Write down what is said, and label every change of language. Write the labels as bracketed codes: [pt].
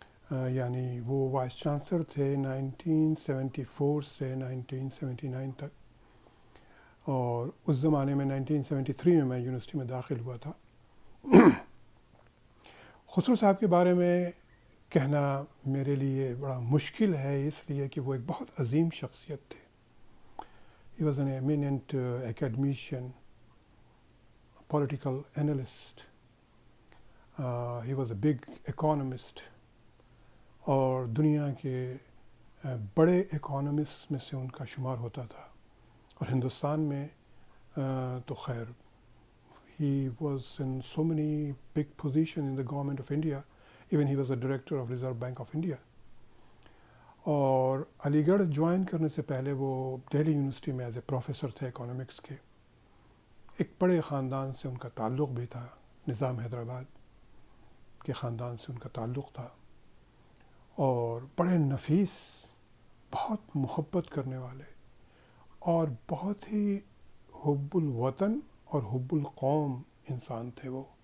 [ur] یعنی وہ vice chancellor تھے 1974 سے 1979 تک، اور اس زمانے میں 1973 میں یونیورسٹی میں داخل ہوا تھا. خسرو صاحب کے بارے میں کہنا میرے لیے بڑا مشکل ہے، اس لیے کہ وہ ایک بہت عظیم شخصیت تھے. [en] He was an eminent academician, political analyst. He was a big economist. [ur] اور دنیا کے بڑے اکانومسٹ میں سے ان کا شمار ہوتا تھا. اور ہندوستان میں تو خیر [en] he was in so many big positions in the government of India. Even he was the director of Reserve Bank of India. [ur] اور علی گڑھ جوائن کرنے سے پہلے وہ دہلی یونیورسٹی میں [en] as a professor [ur] تھے اکانومکس کے. ایک بڑے خاندان سے ان کا تعلق بھی تھا، نظام حیدرآباد کے خاندان سے ان کا تعلق تھا، اور بڑے نفیس، بہت محبت کرنے والے، اور بہت ہی حب الوطن اور حب القوم انسان تھے وہ.